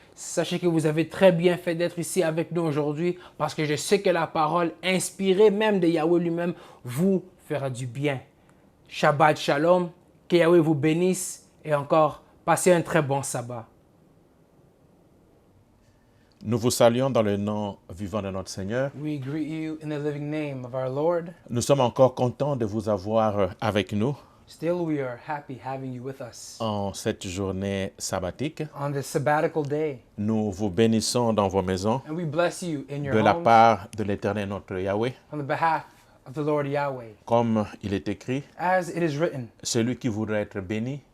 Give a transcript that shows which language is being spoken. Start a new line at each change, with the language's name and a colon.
French: Sachez que vous avez très bien fait d'être ici avec nous aujourd'hui, parce que je sais que la parole inspirée même de Yahweh lui-même vous fera du bien. Shabbat Shalom, que Yahweh vous bénisse et encore, passez un très bon sabbat. Nous vous saluons dans le nom vivant de notre Seigneur.
English: We greet you in the living name of our Lord.
French: Nous sommes encore contents de vous avoir avec nous
English: Still, we are happy having you with us.
French: en cette journée sabbatique.
English: On this sabbatical day.
French: Nous vous bénissons dans vos maisons
English: And we bless you in your
French: de la
English: homes
French: part de l'Éternel notre Yahweh.
English: on the behalf of the Lord Yahweh.
French: Comme il est écrit,
English: As it is written,
French: celui qui voudrait être béni,